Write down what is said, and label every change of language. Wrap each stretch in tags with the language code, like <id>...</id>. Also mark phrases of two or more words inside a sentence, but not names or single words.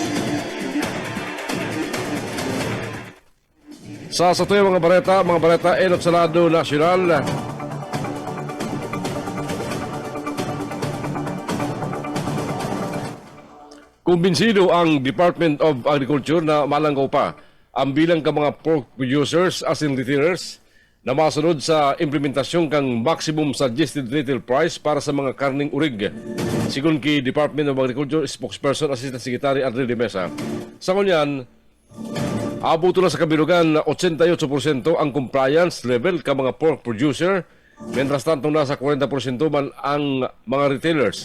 <bik>Sa tuyo mga bareta, Enot Salado Nacional. Kumbinsido ang Department of Agriculture na malanggaw pa ang bilang ka mga</bik> <en>pork producers</en> <bik>as in retailers na masunod sa implementasyon kang</bik> <en>maximum suggested retail price</en> <bik>para sa mga karning urig. Sigun ki Department of Agriculture spokesperson Assistant Secretary Adriel de Mesa. Sa kunyan, abuto na sa kabilugan na 88% ang</bik> <en>compliance level</en> <bik>ka mga</bik> <en>pork producer,</en> <es>mientras tanto</es> <bik>nasa 40% man ang mga retailers.</bik>